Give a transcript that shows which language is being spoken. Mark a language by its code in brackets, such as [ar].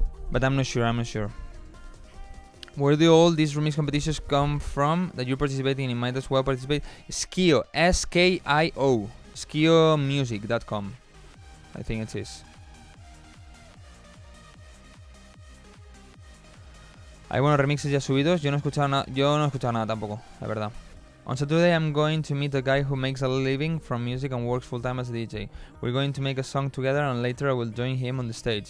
[en] But I'm not sure. Where do all these remix competitions come from that you're participating in? Might as well participate. Skio, S-K-I-O, skiomusic.com, I think it is. [es] Hay buenos remixes ya subidos. Yo no he escuchado nada tampoco, la verdad. [en] On Saturday, I'm going to meet a guy who makes a living from music and works full-time as a DJ. We're going to make a song together, and later I will join him on the stage.